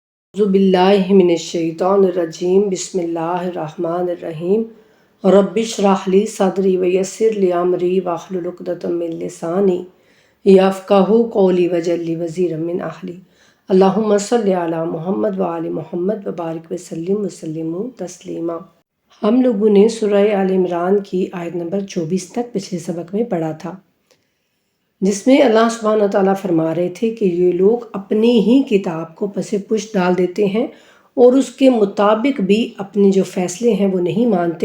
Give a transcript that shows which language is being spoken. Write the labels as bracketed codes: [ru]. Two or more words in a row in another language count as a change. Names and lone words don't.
[ar] أعوذ بالله من الشيطان الرجيم بسم الله الرحمن الرحيم رب اشرح لي صدري ويسر لي أمري واحلل عقدة من لساني يفقهوا قولي واجعل لي وزيرا من أهلي اللهم صل على محمد وآل محمد وبارك وسلم وسلم تسليما. [hi] हम लोगों ने सूरह आल इमरान की आयत नंबर 24 तक पिछले सबक में पढ़ा था, जिसमें अल्लाह [ar] سبحانه وتعالى [hi] फरमा रहे थे कि ये लोग अपनी ही किताब को पसे पुश डाल देते हैं और उसके मुताबिक भी अपने जो फ़ैसले हैं वो नहीं मानते।